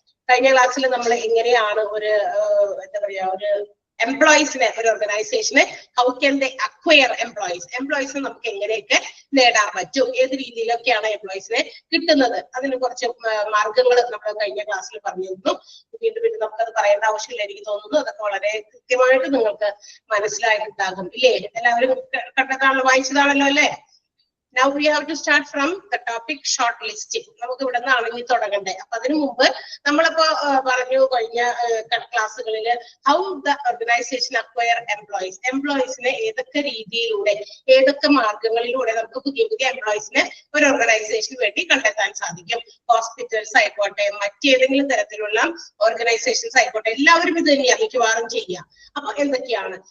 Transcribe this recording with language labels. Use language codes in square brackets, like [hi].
[ml] കഴിഞ്ഞ ക്ലാസ്സിൽ നമ്മൾ എങ്ങനെയാണ് ഒരു എന്താ പറയാ ഒരു എംപ്ലോയീസിനെ, ഒരു ഓർഗനൈസേഷനെ [en] how can they acquire [ml] എംപ്ലോയീസിനെ നമുക്ക് എങ്ങനെയൊക്കെ നേടാൻ പറ്റും, ഏത് രീതിയിലൊക്കെയാണ് എംപ്ലോയീസിനെ കിട്ടുന്നത്, അതിന് കുറച്ച് മാർഗങ്ങൾ നമ്മൾ കഴിഞ്ഞ ക്ലാസ്സിൽ പറഞ്ഞിരുന്നു. വീണ്ടും നമുക്കത് പറയേണ്ട ആവശ്യമില്ല എനിക്ക് തോന്നുന്നു. അതൊക്കെ വളരെ കൃത്യമായിട്ട് നിങ്ങൾക്ക് മനസ്സിലായിട്ടുണ്ടാകും ഇല്ലേ? എല്ലാവരും കണ്ടതാണല്ലോ, വായിച്ചതാണല്ലോ അല്ലേ? [en] Now we have to start from the topic shortlisting. [ml] നമുക്ക് ഇവിടെ നിന്നാണ് ഇനി തുടങ്ങണ്ടേ. അപ്പൊ അതിനു മുമ്പ് നമ്മളിപ്പോ പറഞ്ഞു കഴിഞ്ഞ ക്ലാസ്സുകളിൽ [en] how the organisation acquire [ml] എംപ്ലോയീസിനെ ഏതൊക്കെ രീതിയിലൂടെ, ഏതൊക്കെ മാർഗങ്ങളിലൂടെ നമുക്ക് പുതിയ എംപ്ലോയീസിനെ ഒരു ഓർഗനൈസേഷന് വേണ്ടി കണ്ടെത്താൻ സാധിക്കും. ഹോസ്പിറ്റൽസ് ആയിക്കോട്ടെ, മറ്റേതെങ്കിലും തരത്തിലുള്ള ഓർഗനൈസേഷൻസ് ആയിക്കോട്ടെ, എല്ലാവരും ഇത് തന്നെയാണ് മിക്കവാറും ചെയ്യുക. അപ്പൊ എന്തൊക്കെയാണ്?